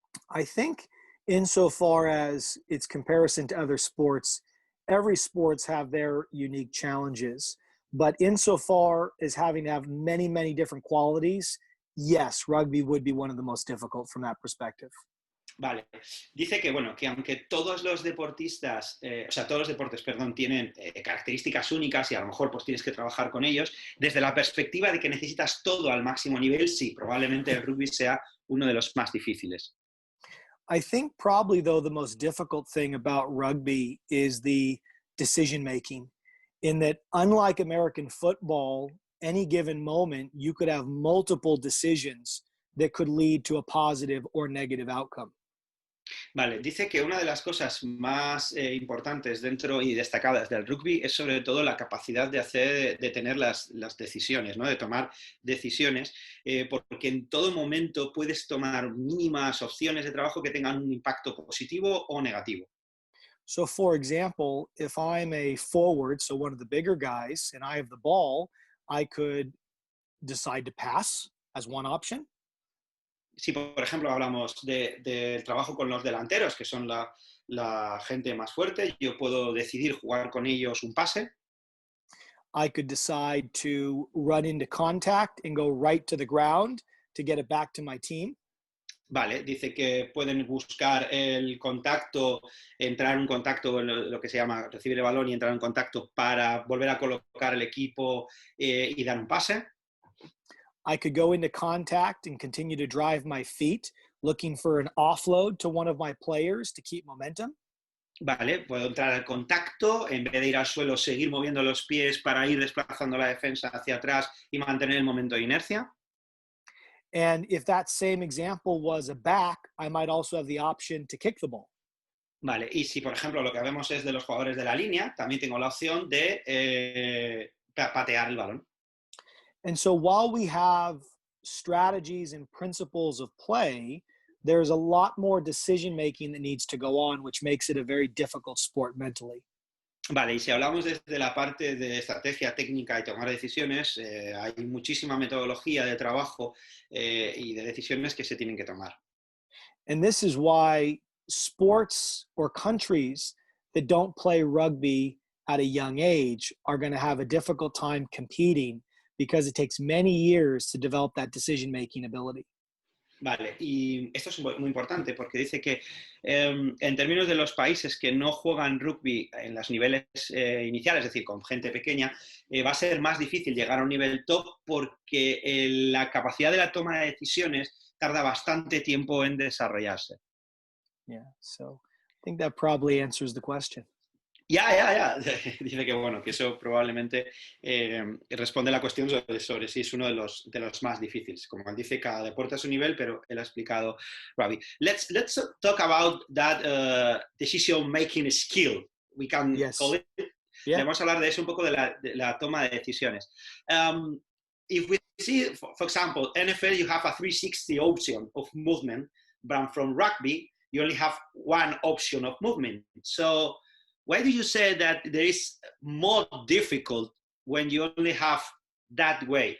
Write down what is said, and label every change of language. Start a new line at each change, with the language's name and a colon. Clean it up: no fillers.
English: I think insofar as its comparison to other sports, every sports have their unique challenges. But insofar as having to have many, many different qualities, yes, rugby would be one of the most difficult from that perspective.
Spanish: Vale. Dice que, bueno, que aunque todos los deportistas, todos los deportes, perdón, tienen características únicas y a lo mejor pues tienes que trabajar con ellos, desde la perspectiva de que necesitas todo al máximo nivel, sí, probablemente el rugby sea uno de los más difíciles.
English: I think probably, though, the most difficult thing about rugby is the decision making, in that, unlike American football, any given moment, you could have multiple decisions that could lead to a positive or negative outcome.
Spanish: Vale, dice que una de las cosas más importantes dentro y destacadas del rugby es sobre todo la capacidad de tener las decisiones, ¿no? De tomar decisiones, porque en todo momento puedes tomar mínimas opciones de trabajo que tengan un impacto positivo o negativo.
English: So, for example, if I'm a forward, so one of the bigger guys, and I have the ball, I could decide to pass as one option.
Spanish: si por ejemplo hablamos del trabajo con los delanteros, que son la gente más fuerte, yo puedo decidir jugar con ellos un pase.
English: I could decide to run into contact and go right to the ground to get it back to my team.
Spanish: Vale, dice que pueden buscar el contacto, entrar en un contacto, lo que se llama recibir el balón y entrar en contacto para volver a colocar el equipo y dar un pase.
English: I could go into contact and continue to drive my feet, looking for an offload to one of my players to keep momentum.
Spanish: Vale, puedo entrar al contacto, en vez de ir al suelo, seguir moviendo los pies para ir desplazando la defensa hacia atrás y mantener el momento de inercia.
English: And if that same example was a back, I might also have the option to kick the ball.
Spanish: Vale, y si por ejemplo lo que vemos es de los jugadores de la línea, también tengo la opción de patear el balón.
English: And so while we have strategies and principles of play, there's a lot more decision making that needs to go on, which makes it a very difficult sport mentally.
Spanish: Vale, y si hablamos desde la parte de estrategia técnica y tomar decisiones, hay muchísima metodología de trabajo y de decisiones que se tienen que tomar.
English: And this is why sports or countries that don't play rugby at a young age are going to have a difficult time competing because it takes many years to develop that decision-making ability.
Spanish: Vale, y esto es muy importante porque dice que en términos de los países que no juegan rugby en los niveles iniciales, es decir, con gente pequeña, va a ser más difícil llegar a un nivel top porque la capacidad de la toma de decisiones tarda bastante tiempo en desarrollarse.
English: Yeah, so I think that probably answers the question.
Spanish: Ya. Dice que bueno, que eso probablemente responde la cuestión sobre si es uno de los más difíciles. Como él dice, cada deporte a su nivel, pero él ha explicado rugby.
English: Let's talk about that decision-making skill, we can call it. Yeah.
Spanish: Vamos a hablar de eso un poco, de la toma de decisiones.
English: If we see, for example, NFL, you have a 360 option of movement, but from rugby, you only have one option of movement. So why do you say that there is more difficult when you only have that way?